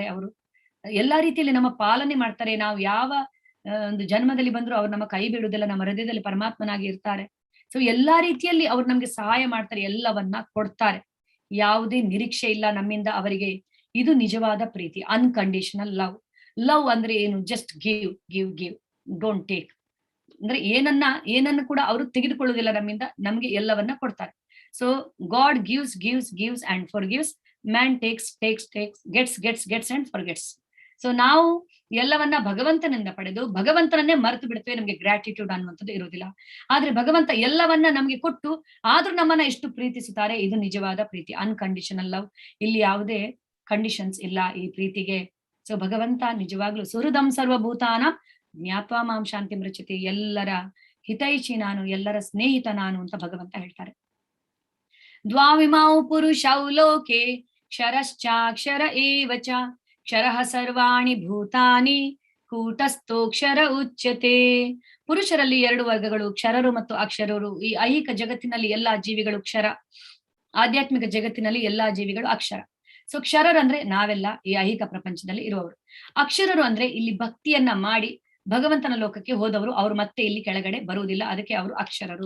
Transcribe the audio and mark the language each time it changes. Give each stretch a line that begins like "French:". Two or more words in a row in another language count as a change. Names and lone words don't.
Kannada: ಅವರು ಎಲ್ಲಾ ರೀತಿಯಲ್ಲಿ ನಮ್ಮ ಪಾಲನೆ ಮಾಡ್ತಾರೆ. ನಾವು ಯಾವ ಒಂದು ಜನ್ಮದಲ್ಲಿ ಬಂದ್ರು ಅವ್ರು ನಮ್ಮ ಕೈ ಬಿಡುವುದಿಲ್ಲ. ನಮ್ಮ ಹೃದಯದಲ್ಲಿ ಪರಮಾತ್ಮನಾಗಿ ಇರ್ತಾರೆ. ಸೊ ಎಲ್ಲಾ ರೀತಿಯಲ್ಲಿ ಅವ್ರು ನಮ್ಗೆ ಸಹಾಯ ಮಾಡ್ತಾರೆ, ಎಲ್ಲವನ್ನ ಕೊಡ್ತಾರೆ. ಯಾವುದೇ ನಿರೀಕ್ಷೆ ಇಲ್ಲ ನಮ್ಮಿಂದ ಅವರಿಗೆ. ಇದು ನಿಜವಾದ ಪ್ರೀತಿ,
English: unconditional love.
Kannada: ಲವ್ ಅಂದ್ರೆ ಏನು?
English: just give give give, don't take.
Kannada: ಅಂದ್ರೆ ಏನನ್ನ ಕೂಡ ಅವರು ತೆಗೆದುಕೊಳ್ಳುವುದಿಲ್ಲ ನಮ್ಮಿಂದ, ನಮ್ಗೆ ಎಲ್ಲವನ್ನ ಕೊಡ್ತಾರೆ.
English: so God gives gives gives and forgives, man takes takes takes, gets and forgets.
Kannada: ಸೊ ನಾವು ಎಲ್ಲವನ್ನ ಭಗವಂತನಿಂದ ಪಡೆದು ಭಗವಂತನನ್ನೇ ಮರೆತು ಬಿಡ್ತೇವೆ. ನಮ್ಗೆ ಗ್ರಾಟಿಟ್ಯೂಡ್ ಅನ್ನುವಂಥದ್ದು ಇರುವುದಿಲ್ಲ. ಆದ್ರೆ ಭಗವಂತ ಎಲ್ಲವನ್ನ ನಮ್ಗೆ ಕೊಟ್ಟು ಆದ್ರೂ ನಮ್ಮನ್ನ ಎಷ್ಟು ಪ್ರೀತಿಸುತ್ತಾರೆ. ಇದು ನಿಜವಾದ ಪ್ರೀತಿ,
English: unconditional love.
Kannada: ಇಲ್ಲಿ ಯಾವುದೇ ಕಂಡೀಷನ್ಸ್ ಇಲ್ಲ ಈ ಪ್ರೀತಿಗೆ. ಸೊ ಭಗವಂತ ನಿಜವಾಗ್ಲೂ
Sanskrit: ಸುಹೃದಂ ಸರ್ವಭೂತಾನ ಜ್ಞಾತ್ವಾ ಮಾಂ ಶಾಂತಿ ಮೃಚ್ಯತೆ,
Kannada: ಎಲ್ಲರ ಹಿತೈಷಿ ನಾನು, ಎಲ್ಲರ ಸ್ನೇಹಿತ ನಾನು ಅಂತ ಭಗವಂತ ಹೇಳ್ತಾರೆ.
Sanskrit: ದ್ವಾವಿಮೌ ಪುರುಷೌ ಲೋಕೆ ಕ್ಷರಶ್ಚಾಕ್ಷರ ಏವ ಚ, ಕ್ಷರಃ ಸರ್ವಾಣಿ ಭೂತಾನಿ ಕೂಟಸ್ಥೋಕ್ಷರ ಉಚ್ಯತೆ.
Kannada: ಪುರುಷರಲ್ಲಿ 2 ವರ್ಗಗಳು, ಕ್ಷರರು ಮತ್ತು ಅಕ್ಷರರು. ಈ ಐಹಿಕ ಜಗತ್ತಿನಲ್ಲಿ ಎಲ್ಲಾ ಜೀವಿಗಳು ಕ್ಷರ, ಆಧ್ಯಾತ್ಮಿಕ ಜಗತ್ತಿನಲ್ಲಿ ಎಲ್ಲಾ ಜೀವಿಗಳು ಅಕ್ಷರ. ಸೊ ಕ್ಷರರು ಅಂದ್ರೆ ನಾವೆಲ್ಲ ಈ ಐಹಿಕ ಪ್ರಪಂಚದಲ್ಲಿ ಇರುವವರು. ಅಕ್ಷರರು ಅಂದ್ರೆ ಇಲ್ಲಿ ಭಕ್ತಿಯನ್ನ ಮಾಡಿ ಭಗವಂತನ ಲೋಕಕ್ಕೆ ಹೋದವರು, ಅವರು ಮತ್ತೆ ಇಲ್ಲಿ ಕೆಳಗಡೆ ಬರುವುದಿಲ್ಲ, ಅದಕ್ಕೆ ಅವರು ಅಕ್ಷರರು.